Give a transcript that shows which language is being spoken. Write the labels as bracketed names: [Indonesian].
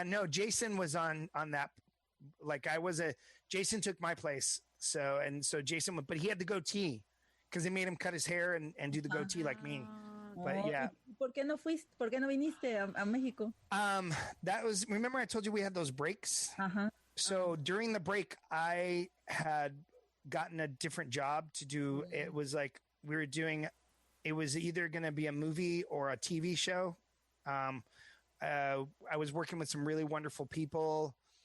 [English] Jason was on that. Like Jason took my place. So Jason, but he had the goatee. Because they made him cut his hair and do the goatee like me. But yeah. [Spanish] ¿Por qué no viniste a México? [English] That was, remember I told you we had those breaks? Uh-huh. So during the break, I had gotten a different job to do. It was like it was either going to be a movie or a TV show. I was working with some really wonderful people.